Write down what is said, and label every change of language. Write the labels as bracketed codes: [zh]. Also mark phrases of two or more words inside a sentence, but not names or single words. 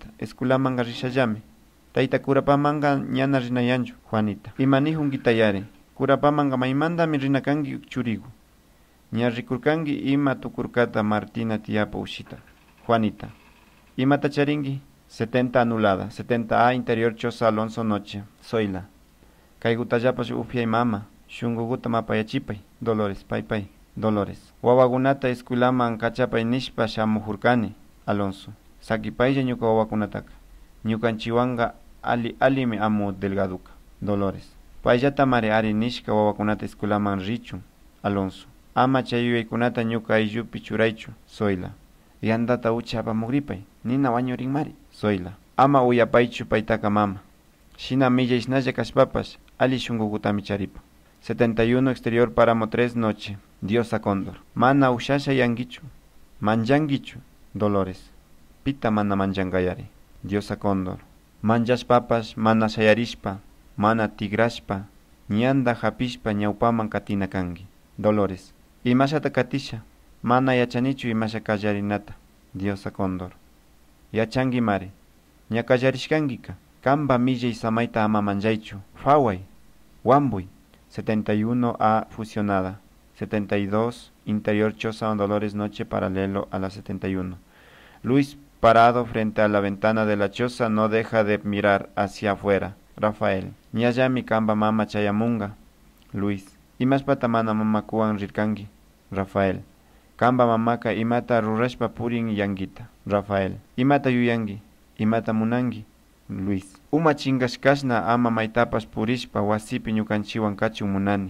[qu] Esculamanga rishallami. Taita kurapamanga ñana rinayanchu. Juanita. Imanihun gitayare. Kurapamanga maimandami rinakangi churigu. Ña rikurkangi ima tukurkata Martina tiapa ushita. Juanita. Imata charingi. 70 anulada. [es] 70A interior Choza Alonso noche. Zoila. [qu] Kaygutallapash ufia mama. Shunguguta mapayachipay. Dolores. Pay. Dolores. Wawagunata escuelaman kachapay nishpa shamuhurkani. Alonso. Sakipaylla ñuka wawakunataka. Ñukanchiwanga alimi amu delgaduka. Dolores. Payllata mari ari nishka wawakunata escuelaman richun. Alonso. Ama chayuyaykunata ñuka ayllupi churaychu. Zoila. Yandata ucha apamugripay. Nina wañurin mari. Zoila. Ama uyapaychu paytaka mama. Shina millayshnalla kashpapash ali shungukutami charipa. [es] 71 exterior Páramo 3 noche. Diosa Cóndor. [qu] Mana ushasha yangichu. Manjangichu. Dolores. Pita mana manjangayari. Diosa Cóndor. Manjashpapash mana shayarishpa. Mana tigrashpa. Ñanda hapishpa ñawpaman katina kangi. Dolores. Imashata katisha. Mana yachanichu imasha kallarinata. Diosa Cóndor. Yachangi mari. Ña kallarishkangika. Kamba millay samaita ama manjaychu. Faway. Wambuy. [es] 71A fusionada. 72 interior Choza Dolores noche paralelo a la 71. Luis parado frente a la ventana de la choza no deja de mirar hacia afuera. [qu] Rafael. Ñayami kamba mama chayamunga. Luis. Imashpata mana mamakuwan rirkanki. Rafael. Kamba mamaka imata rurashpa purin yanguita. Rafael. Imata yuyanki. Imata munanki. Luis. Uma chingashkashna ama maitapas purishpa wasipi ñukanchiwan kachun munani.